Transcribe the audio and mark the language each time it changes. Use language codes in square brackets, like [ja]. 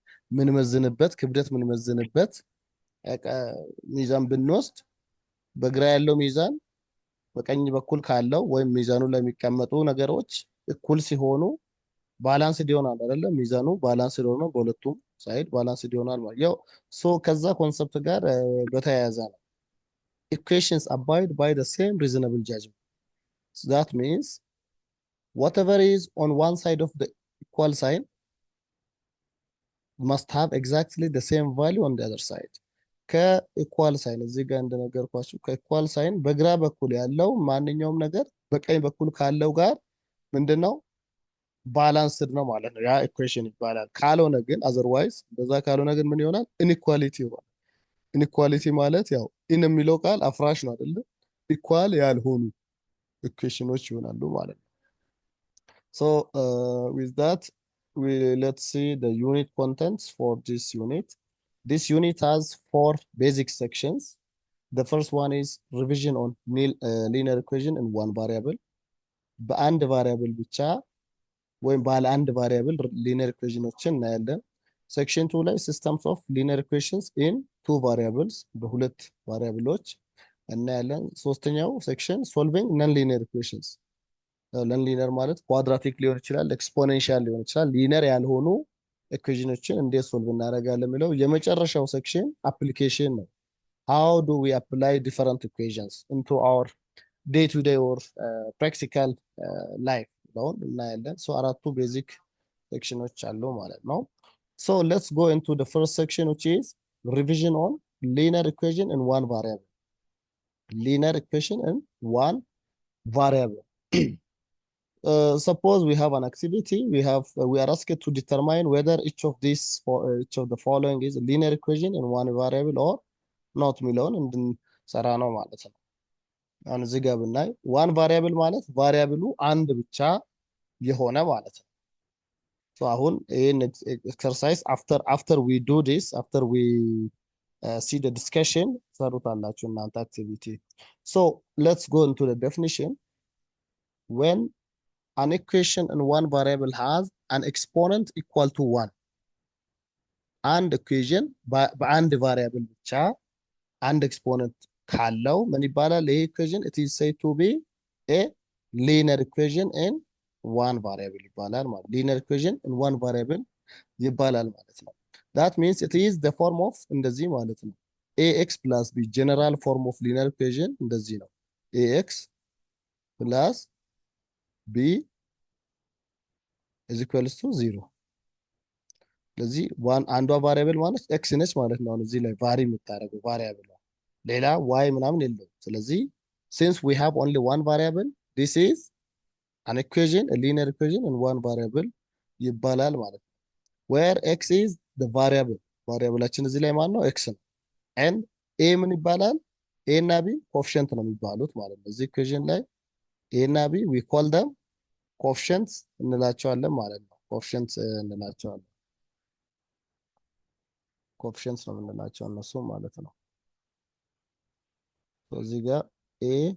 [am] ምንመዝንበት ክብደት ምንመዝንበት ሚዛን ብንወስድ በግራ ያለው ሚዛን በቀኝ በኩል ካለው ወይም ሚዛኑ ላይ የሚቀመጡ ነገሮች እኩል ሲሆኑ ባላንስ ይሆናል አይደለ? ሚዛኑ ባላንስ ሆኖ በሁለቱም ሳይድ ባላንስ ይሆናል ማለት ያው ከዛ ኮንሰፕት ጋር በተያያዘ ነው። [en] equations abide by the same reasonable judgment. So that means whatever is on one side of the equal sign must have exactly the same value on the other side. [am] ከኢኳል ሳይን እዚህ ጋር እንደነገርኳችሁ ከኢኳል ሳይን በግራ በኩል ያለው ማንኛውም ነገር በቀኝ በኩል ካለው ጋር ምንድነው ባላንስድ ነው ማለት ነው። ያ ኢኩዌሽን ይባላል። ካልሆነ ግን አዘርዋይዝ እንደዛ ካልሆነ ግን ምን ይሆናል? ኢንኢኳሊቲ ይሆናል። ኢንኢኳሊቲ ማለት ያው ኢን የሚለው ቃል አፍራሽ ነው አይደለ? ኢኳል ያልሆኑ ኢኩዌሽኖች ይሆናሉ ማለት ነው። [en] So with that let's see the unit contents for this unit. This unit has 4 basic sections. The first one is revision on linear equation in one variable. [am] በአንድ ቫሪያብል ብቻ ወይም ባለ አንድ ቫሪያብል ሊኒየር ኢኩዌሽኖችን እናያለን። ሴክሽን 2 ላይ ሲስተምስ ኦፍ ሊኒየር ኢኩዌሽንስ ኢን 2 ቫሪያብልስ በሁለት ቫሪያብሎች እናያለን። ሶስተኛው ሴክሽን ሶልቪንግ ነን ሊኒየር ኢኩዌሽንስ። ነን ሊኒየር ማለት ኳድራቲክ ሊሆን ይችላል፣ ኤክስፖኔንሻል ሊሆን ይችላል። ሊኒየር ያልሆኑ ኢኩዌሽኖችን እንዴት ሶልቭ እናደርጋለን የሚለው የመጨረሻው ሴክሽን አፕሊኬሽን ነው። [en] how do we apply different equations into our day to day or practical life [am] ለውን እናያለን። ሶ አራቱ ቤዚክ ሴክሽኖች አሉ ማለት ነው። [en] so let's go into the first section which is revision on linear equation in one variable. Linear equation in one variable. Suppose we have an activity, we are asked to determine whether each of the following is a linear equation in one variable or not [am] የሚለውን እንድንሰራ ነው ማለት ነው። አሁን እዚህ ጋር ብናይ ዋን ቫሪያብል ማለት ቫሪያብሉ አንድ ብቻ የሆነ ማለት ነው። ሶ አሁን ይሄን ኤክሰርሳይዝ [en] after we do this, after we see the discussion [am] ሰሩታላችሁ እናንተ [en] activity. So let's go into the definition. When an equation in one variable has an exponent equal to 1. [am] አንድ ኢኩዌሽን በአንድ ቫሪያብል ብቻ አንድ ኤክስፖነንት ካለው ምን ይባላል? ይሄ ኢኩዌሽን [en] it is said to be a linear equation in one variable ይባላል ማለት linear equation in one variable [am] ይባላል ማለት ነው። [en] that means it is the form of [am] እንደዚህ ማለት ነው [en] ax plus b general form of linear equation [am] እንደዚህ ነው [en] ax plus b is equals to 0 [am] ስለዚህ አንዷ ቫሪያብል ማለት ኤክስ ነች ማለት ነው። እዚህ ላይ ቫሪ የምታደርገው ቫሪያብል ሌላ ዋይ ምናምን የለውም። ስለዚህ [en] since we have only one variable [am] this is an equation, a linear equation in one variable ይባላል ማለት ነው። [en] where x is the variable [am] ቫሪያብላችን እዚህ ላይ ማን ነው? ኤክስ ነው። and a ምን ይባላል? a እና b ኮኤፊሽንት ነው የሚባሉት ማለት ነው። እዚህ ኢኩዌሽን ላይ a እና b [en] we call them coefficients [am] እንላቸዋለን ማለት ነው። ኮኤፊሽንት እንላቸዋለን። ኮኤፊሽንትስ ነው የምንላቸው እነሱ ማለት ነው። እዚህ ጋር ኤ